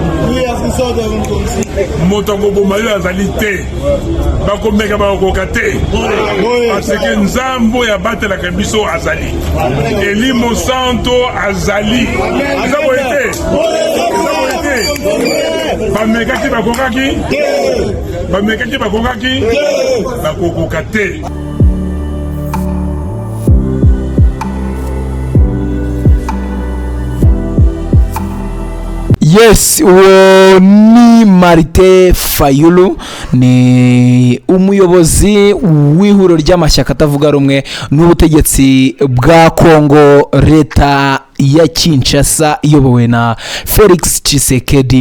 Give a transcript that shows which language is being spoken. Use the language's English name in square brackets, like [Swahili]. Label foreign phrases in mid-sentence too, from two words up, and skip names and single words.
[Lingala] moto akoboma yo azali te bakomeka bakokoka te [French] parce que [Lingala] nzambe oyo abatelaka biso azali eli mosanto azali eza boye te bamekaki bakokaki bakokoka te. [Kinyarwanda] Yes, uwo ni Martin Fayulu, ni umuyobozi w'ihuriro ry'amashyaka atavuga rumwe n'ubutegetsi bwa Kongo, leta ya Kinshasa iyobowe na Felix Tshisekedi.